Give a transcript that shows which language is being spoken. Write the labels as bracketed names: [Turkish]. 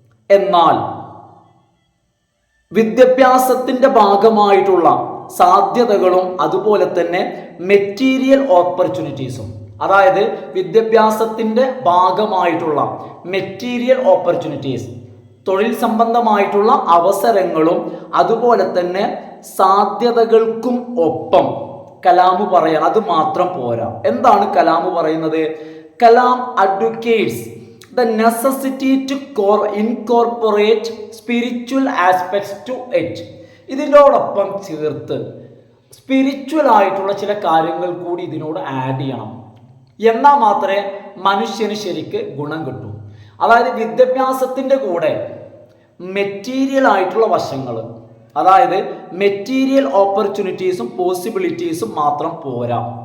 [Malayalam] എന്നാൽ വിദ്യാഭ്യാസത്തിൻ്റെ ഭാഗമായിട്ടുള്ള സാധ്യതകളും അതുപോലെ തന്നെ മെറ്റീരിയൽ ഓപ്പർച്യൂണിറ്റീസും, അതായത് വിദ്യാഭ്യാസത്തിൻ്റെ ഭാഗമായിട്ടുള്ള മെറ്റീരിയൽ ഓപ്പർച്യൂണിറ്റീസ്, തൊഴിൽ സംബന്ധമായിട്ടുള്ള അവസരങ്ങളും അതുപോലെ തന്നെ സാധ്യതകൾക്കും ഒപ്പം കലാം പറയാൻ അത് മാത്രം പോരാ. എന്താണ് കലാം പറയുന്നത്? [English] Kalam advocates the necessity to incorporate spiritual aspects to it. [Malayalam] ഇതിനോടൊപ്പം ചേർത്ത് സ്പിരിച്വൽ ആയിട്ടുള്ള ചില കാര്യങ്ങൾ കൂടി ഇതിനോട് ആഡ് ചെയ്യണം. എന്നാൽ മാത്രമേ മനുഷ്യന് ശരിക്ക് ഗുണം കിട്ടൂ. അതായത് വിദ്യാഭ്യാസത്തിൻ്റെ കൂടെ മെറ്റീരിയൽ ആയിട്ടുള്ള വശങ്ങൾ, അതായത് മെറ്റീരിയൽ ഓപ്പർച്യൂണിറ്റീസും പോസിബിലിറ്റീസും മാത്രം പോരാ.